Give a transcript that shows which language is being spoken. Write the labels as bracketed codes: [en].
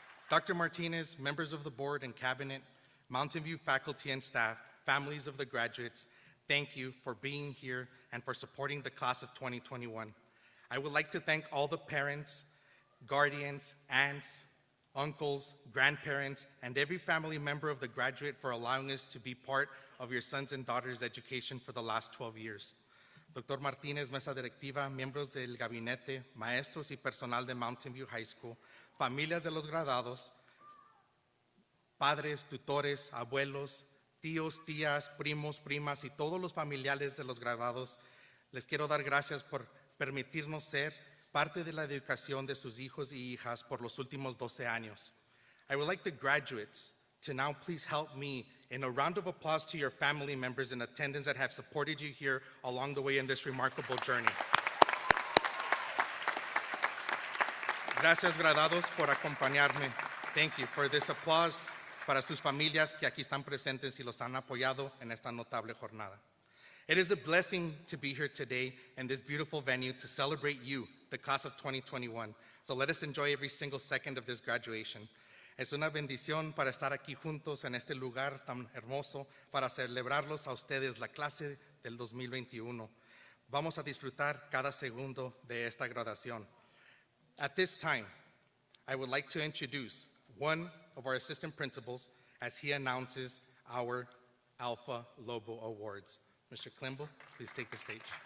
[en] Dr. Martinez, members of the board and cabinet, Mountain View faculty and staff, families of the graduates, thank you for being here and for supporting the class of 2021. I would like to thank all the parents, guardians, aunts, uncles, grandparents, and every family member of the graduate for allowing us to be part of your sons and daughters' education for the last 12 years. Dr. [es] Martinez, mesa directiva, miembros del gabinete, maestros y personal de Mountain View High School, familias de los graduados, padres, tutores, abuelos, tíos, tías, primos, primas y todos los familiares de los graduados, les quiero dar gracias por permitirnos ser parte de la educación de sus hijos y hijas por los últimos 12 años. [en] I would like the graduates to now please help me in a round of applause to your family members in attendance that have supported you here along the way in this remarkable journey. [es] Gracias, graduados, por acompañarme. [en] Thank you for this applause [es] para sus familias que aquí están presentes y los han apoyado en esta notable jornada. [en] It is a blessing to be here today in this beautiful venue to celebrate you, the class of 2021. So let us enjoy every single second of this graduation. [es] Es una bendición para estar aquí juntos en este lugar tan hermoso para celebrarlos a ustedes, la clase del 2021. Vamos a disfrutar cada segundo de esta graduación. [en] At this time, I would like to introduce one of our assistant principals as he announces our Alpha Lobo Awards. Mr. Klimble, please take the stage.